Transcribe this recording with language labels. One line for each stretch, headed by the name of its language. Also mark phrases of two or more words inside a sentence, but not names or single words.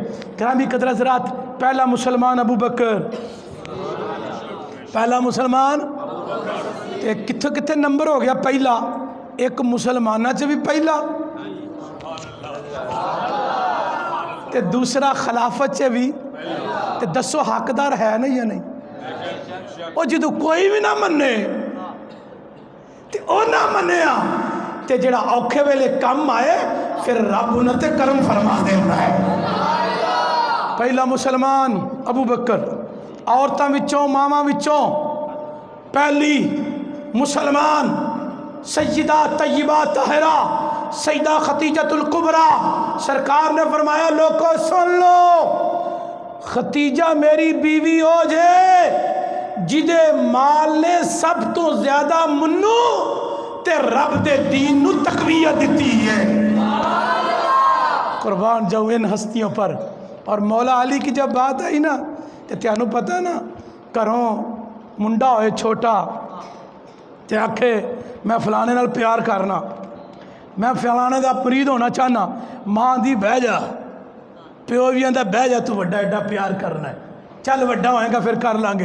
Punjabi: گرامی قدر حضرات، پہلا مسلمان ابو بکر، پہلا مسلمان، کتھے کتھے نمبر ہو گیا پہلا؟ ایک مسلمانہ سے بھی پہلا، تے دوسرا خلافت سے بھی، تے دسو حقدار ہے نا یا نہیں؟ اور جدو کوئی بھی نہ مننے تے او نہ منیا تے جڑا اوکھے ویلے کم آئے پھر رب انہوں تے کرم فرما دے ہے۔ پہلا مسلمان ابو بکر، عورتاں وچوں ماما وچوں پہلی مسلمان سیدہ طیبہ طاہرہ سیدہ خدیجۃ الکبریٰ
Urdu: سرکار نے فرمایا لوگوں سن لو,
Punjabi: خدیجہ میری بیوی ہو جے جدے مال نے سب توں زیادہ مینوں تے رب دے دین نوں تقویت دی ہے.
Urdu: قربان جاؤں ان ہستیوں پر. اور مولا علی کی جب بات آئی نا تو
Punjabi: تیانوں پتہ نا، گھروں منڈا ہوئے چھوٹا تے آکھے میں فلانے نال پیار کرنا، میں فلانے دا مرید ہونا چاہنا، ماں دی بہ جا، پیو بھی آندا بہ جا، تو وڈا ایڈا پیار کرنا ہے، چل وڈا ہوئیگا پھر کر لانگے.